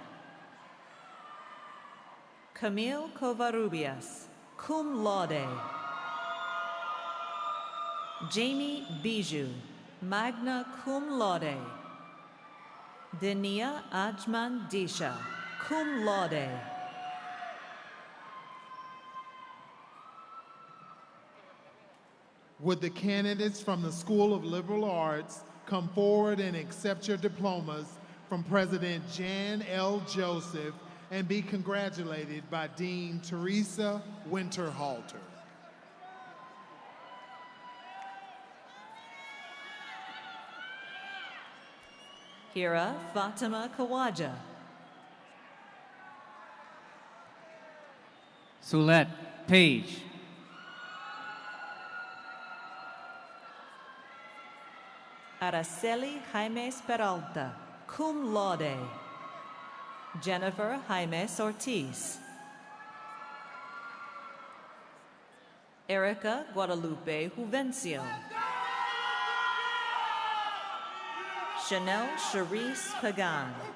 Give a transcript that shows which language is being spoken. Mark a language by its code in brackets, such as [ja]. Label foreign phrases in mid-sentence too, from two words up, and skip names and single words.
[en] Camille Covarrubias, [la] cum laude. [en] Jamie Bijou, [la] magna cum laude. [en] Denia Ajman Disha, [la] cum laude. [en] Would the candidates from the School of Liberal Arts come forward and accept your diplomas from President Jan L. Joseph and be congratulated by Dean Teresa Winterhalter. Hira Fatima Kawaja. Soulette Page. Araceli Jaimes Peralta, [la] cum laude. [en] Jennifer Jaimes Ortiz. Erica Guadalupe Juvencio. Chanel Charisse Pagan.